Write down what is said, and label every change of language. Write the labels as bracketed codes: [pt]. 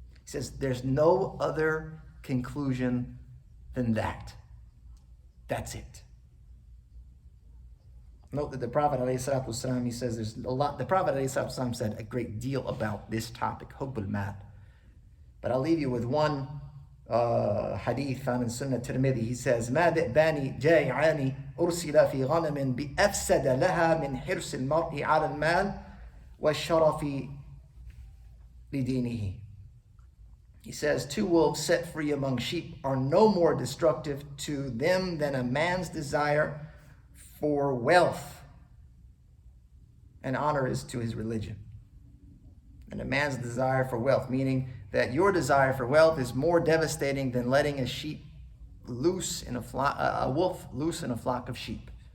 [en] He says there's no other conclusion than that. That's it. Note that the Prophet ﷺ, he says there's a lot. The Prophet ﷺ said a great deal about this topic, hubbul mal. But I'll leave you with one hadith found in Sunnah Tirmidhi. [ar] He says, ما ذئبان جائعان أرسل في غنم بأفسد لها من حرص المرء على المال والشرف لدينه. [en] He says, 2 wolves set free among sheep are no more destructive to them than a man's desire for wealth and honor is to his religion. And a man's desire for wealth, meaning that your desire for wealth is more devastating than letting a sheep loose in a wolf loose in a flock of sheep.